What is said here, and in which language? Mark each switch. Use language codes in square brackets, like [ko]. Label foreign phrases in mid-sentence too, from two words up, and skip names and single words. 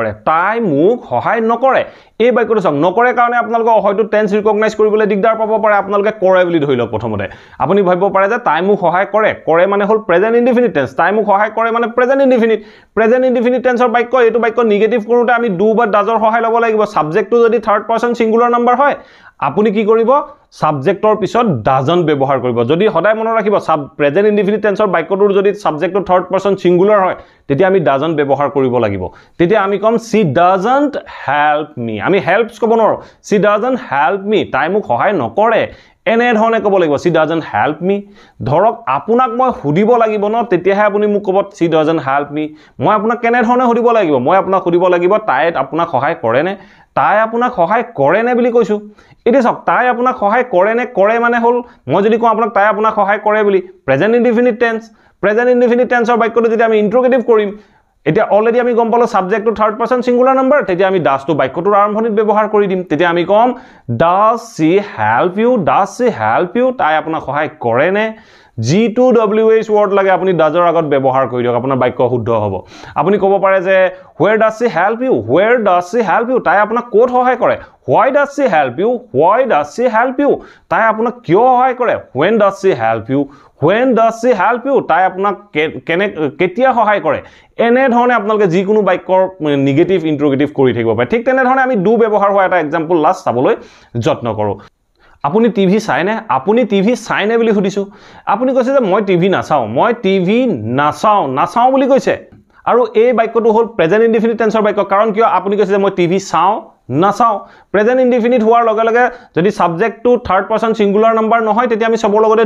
[as] নকৰে এই বাক্যটো চাওক নকৰে কাৰণে আপোনালোকে হয়তো [en] tense recognize [as] কৰিবলৈ দিগদাৰ পাব পাৰে আপোনালোকে কৰে বুলি ধৰি লওক প্ৰথমতে আপুনি ভাবিব পাৰে যে তাই মোক সহায় কৰে মানে হ'ল [en] present indefinite tense [as] তাই মোক সহায় কৰে মানে [en] present indefinite [as] টেন্সৰ বাক্য এইটো বাক্য নিগেটিভ কৰোঁতে আমি ডু বা ডাজৰ সহায় ল'ব লাগিব সাবজেক্টটো যদি [en] third person singular number [as] হয় আপুনি কি কৰিব সাবজেক্টৰ পিছত ডাজন্ট ব্যৱহাৰ কৰিব যদি সদায় মনত ৰাখিব [en] present indefinite [as] টেন্সৰ বাক্যটোৰ যদি সাবজেক্টটো [en] third person singular [as] হয় তেতিয়া আমি ডাজন্ট ব্যৱহাৰ কৰিব লাগিব তেতিয়া আমি কম [en] she doesn't help me [as] আমি হেল্পছ ক'ব নোৱাৰো [en] she doesn't help me [as] তাই মোক সহায় নকৰে এনে ধৰণে ক'ব লাগিব [en] she doesn't help me [as] ধৰক আপোনাক মই সুধিব লাগিব ন তেতিয়াহে আপুনি মোক ক'ব [en] she doesn't help me [as] মই আপোনাক কেনে ধৰণে সুধিব লাগিব মই আপোনাক সুধিব লাগিব তাই আপোনাক সহায় কৰে নে বুলি কৈছো এটা চাওক তাই আপোনাক সহায় কৰে মানে হ'ল মই যদি কওঁ আপোনাক তাই আপোনাক সহায় কৰে বুলি [en] present indefinite [as] টেন্সৰ বাক্যটো যদি আমি ইন্ট্ৰোগেটিভ কৰিম এতিয়া অলৰেডি আমি গম পালো সাবজেক্টটো [en] third person singular number [as] তেতিয়া আমি ডাজ টু বাক্যটোৰ আৰম্ভণিত ব্যৱহাৰ কৰি দিম তেতিয়া আমি কম [en] does she help you [as] তাই আপোনাক সহায় কৰে নে [en] G2WH word [as] লাগে আপুনি ডাজৰ আগত ব্যৱহাৰ কৰি দিয়ক আপোনাৰ বাক্য শুদ্ধ হ'ব আপুনি ক'ব পাৰে যে [en] where does she help you [as] তাই আপোনাক ক'ত সহায় কৰে [en] why does she help you [as] তাই আপোনাক কিয় সহায় কৰে [en] when does she help you [as] তাই আপোনাক কেতিয়া সহায় কৰে এনে ধৰণে আপোনালোকে যিকোনো বাক্যৰ নিগেটিভ ইন্ট্ৰোগেটিভ কৰি থাকিব পাৰে ঠিক তেনে ধৰণে আমি ডু ব্যৱহাৰ হোৱা এটা [en] example last [as] চাবলৈ যত্ন কৰোঁ আপুনি টিভি চাইনে বুলি সুধিছো আপুনি কৈছে যে মই টিভি নাচাও বুলি কৈছে আৰু এই বাক্যটো হ'ল [en] present indefinite [as] টেন্সৰ বাক্য কাৰণ কিয় আপুনি কৈছে যে মই টিভি নাচাও [en] present indefinite [as] হোৱাৰ লগে লগে যদি সাবজেক্টটো [en] third person singular number [as] নহয় তেতিয়া আমি সবৰ লগতে